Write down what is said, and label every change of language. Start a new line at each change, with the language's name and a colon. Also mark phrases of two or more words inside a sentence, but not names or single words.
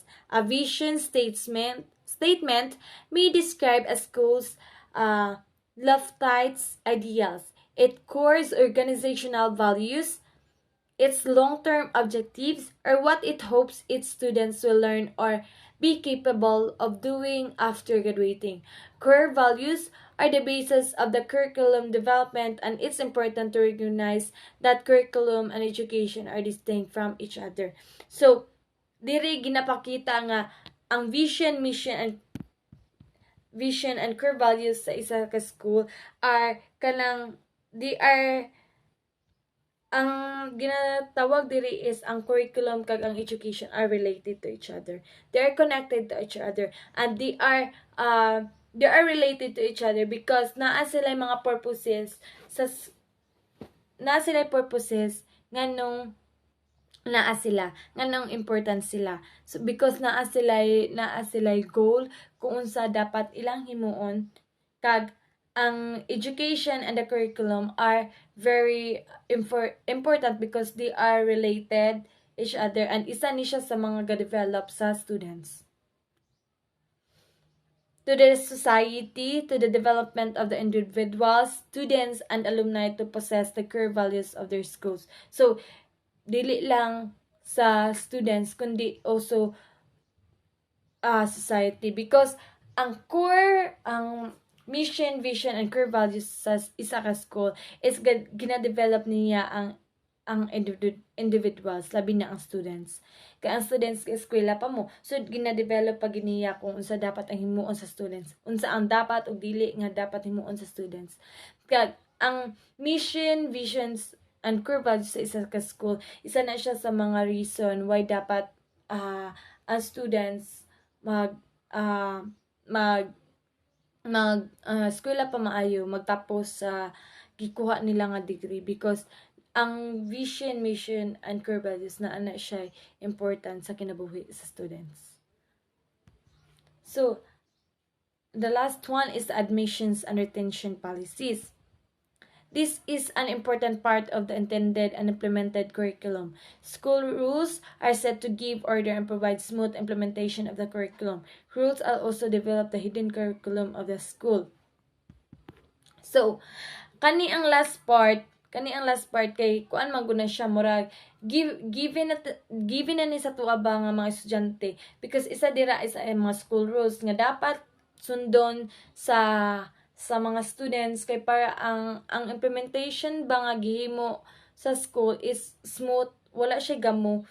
English: A vision statement may describe a school's lofty ideals, its core organizational values, its long-term objectives, or what it hopes its students will learn or be capable of doing after graduating. Core values are the basis of the curriculum development, and it's important to recognize that curriculum and education are distinct from each other. So,
Cebuano: diri ginapakita nga ang
English: vision, mission, and core values
Cebuano: sa isa ka school are ang ginatawag diri is ang curriculum kag ang education
English: are related to each other. They are connected to each other, and they are related to each other because
Cebuano: naa sila mga purposes nganong important sila.
English: So because
Cebuano: naa sila goal kung unsa dapat ilang himuon,
English: kag ang education and the curriculum are very important because they are related each other, and
Cebuano: isa ni siya sa mga ga-develop sa students.
English: to the society, to the development of the individuals, students, and alumni to possess the core values of their schools. So,
Cebuano: dili lang sa students, kundi also society. Because ang
English: mission, vision, and core values
Cebuano: sa isa ka school is gina-develop niya ang individuals, labi na ang students. Kaya ang students ka eskwela pa mo, so gina-develop pa giniya kung unsa dapat ang himuon sa students, unsa ang dapat o dili nga dapat himuon sa students. Kaya ang
English: mission, visions, and core values
Cebuano: sa isa ka school, isa na siya sa mga
English: reason why
Cebuano: dapat ang students eskwela pa maayo, magtapos sa gikuha nila nga degree, because ang
English: vision, mission, and core values
Cebuano: na ana siya important sa kinabuhi sa students.
English: So, the last one is the admissions and retention policies. This is an important part of the intended and implemented curriculum. School rules are set to give order and provide smooth implementation of the curriculum. Rules are also develop the hidden curriculum of the school. So,
Cebuano: kani ang last part kay kuan maguna siya murag given na ni sa tuwa ba nga mga estudyante, because isa mga
English: school rules
Cebuano: nga dapat sundon sa mga students, kay para ang implementation ba nga gihimo sa school is smooth, wala siya gamo.